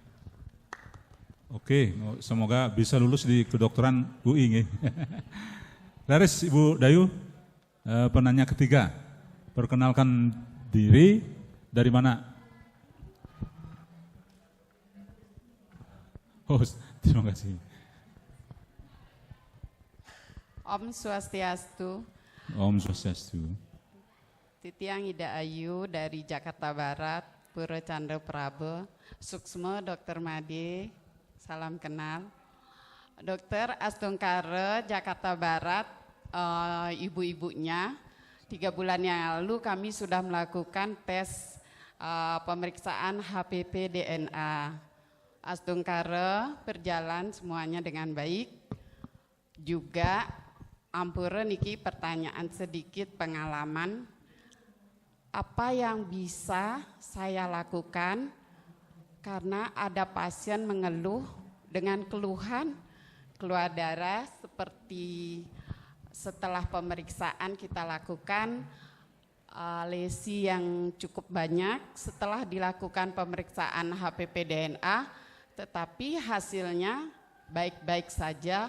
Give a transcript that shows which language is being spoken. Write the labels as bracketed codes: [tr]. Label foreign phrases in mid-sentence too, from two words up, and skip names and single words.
[id] Oke, semoga bisa lulus di kedokteran UI. Laris, Ibu Dayu, penanya ketiga, perkenalkan diri, dari mana? Oh, terima kasih. [ban] Om Swastiastu. Om Swastiastu. [id] Titiang Ida Ayu dari Jakarta Barat, Pura Chandra Prabe, Suksmo Dr. Made, salam kenal. Dokter Astungkare, Jakarta Barat, ibu-ibunya. 3 bulan yang lalu kami sudah melakukan tes pemeriksaan HPV DNA. Astungkare berjalan semuanya dengan baik. Juga [ban] ampura niki [id] pertanyaan sedikit pengalaman. Apa yang bisa saya lakukan karena ada pasien mengeluh dengan keluhan keluar darah seperti setelah pemeriksaan kita lakukan lesi yang cukup banyak setelah dilakukan pemeriksaan HPV DNA, tetapi hasilnya baik-baik saja.